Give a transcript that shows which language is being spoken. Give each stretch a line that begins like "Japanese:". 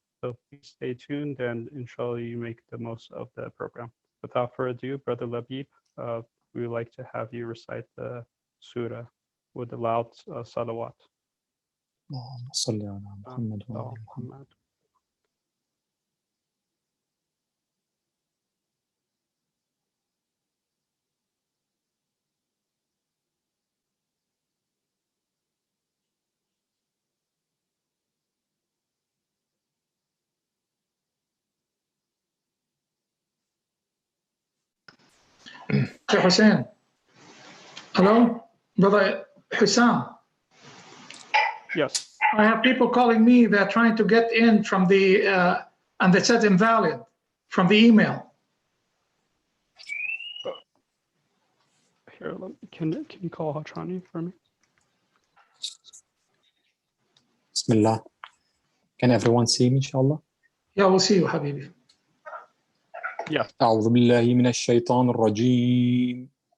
English: So please stay tuned and inshallah you make the most of the program. Without further ado, Brother Labib, we would like to have you recite the surah with the loud salawat.
Arabic: اللهم صل على محمد وعلى محمد.
English: Hussein. Hello, brother Hussam. Yes. I have people calling me. They're trying to get in from the, and they said invalid from the email. Here, can you call Hachani for me? Bismillah. Can everyone see me, inshallah? Yeah, we'll see you, Habibi. Yeah.
Arabic: أعوذ بالله من الشيطان الرجيم.